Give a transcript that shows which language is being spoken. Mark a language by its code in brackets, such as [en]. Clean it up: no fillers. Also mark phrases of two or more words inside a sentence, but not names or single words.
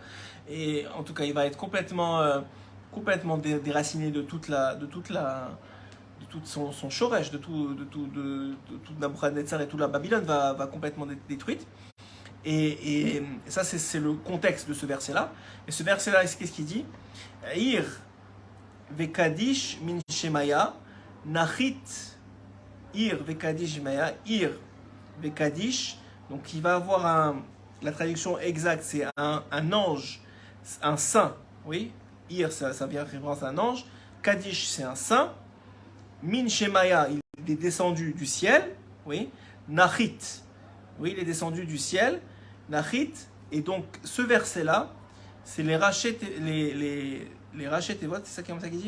[fr] Et en tout cas, il va être complètement déraciné de tout son shoresh, de tout Nabuchodonosor et toute la Babylone va complètement détruite. Et ça, c'est le contexte de ce verset-là. Et ce verset-là, qu'est-ce qu'il dit? [arc] Ir vekadish min shemaya, nachit ir vekadish shemaya, ir vekadish. [fr] Donc il va avoir la traduction exacte, c'est un ange, un saint. Oui, ir, ça vient référence à un ange. Kadish, c'est un saint. [arc] Min shemaya, [fr] il est descendu du ciel. Oui, nachit. Oui, il est descendu du ciel, Nachit, et donc ce verset-là, c'est les rachet et votes, c'est ça qui dit?